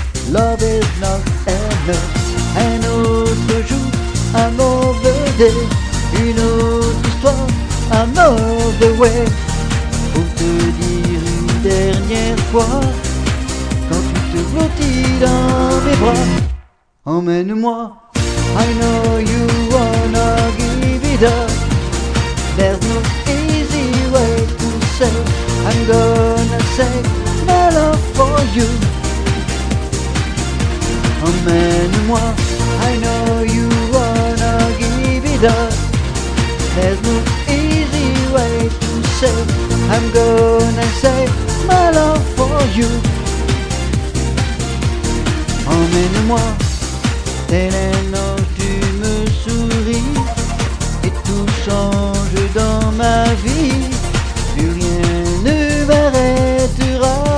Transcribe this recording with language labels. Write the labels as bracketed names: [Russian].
[English] Love is not enough. [French] Un autre jour, un mauvais day, une autre histoire, un mauvais way. Pour te dire une dernière fois, quand tu te blottis dans mes bras, emmène-moi. [English] I know you wanna give it up. There's no easy way to say I'm gonna say my love for you. [French] Emmène-moi. [English] I know you wanna give it up. There's no easy way to say I'm gonna say my love for you. [French] Emmène-moi. Tel un ange tu me souris, et tout change dans ma vie, plus rien ne m'arrêtera.